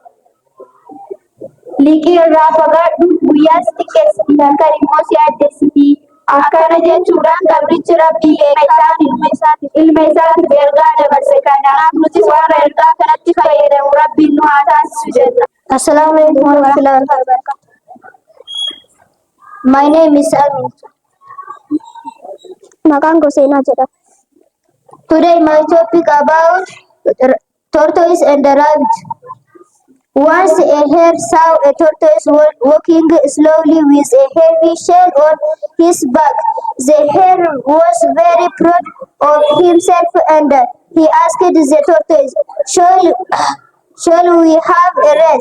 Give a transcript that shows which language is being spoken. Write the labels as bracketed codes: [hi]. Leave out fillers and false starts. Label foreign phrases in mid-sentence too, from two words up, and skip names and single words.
[om] Liqii irraa fagaadhu guyyaas xiqqeessiti halkan immoo si addeessiti. Akkana jechuudhaan gabrichi Rabbii ilma isaatiif ergaa dabarse kanaaf nutis warra ergaa kanatti fayyadamu Rabbiin nu haa taasisu jenna. [ar] السلام عليكم ورحمة الله وبركاته. [en] My name is Amin. [om] Maqaan koo Seenaa jedhama. [en] Today my topic about tortoise and the rabbit. Once a hare saw a tortoise walking slowly with a heavy shell on his back. The hare was very proud of himself and he asked the tortoise, shall we have a race?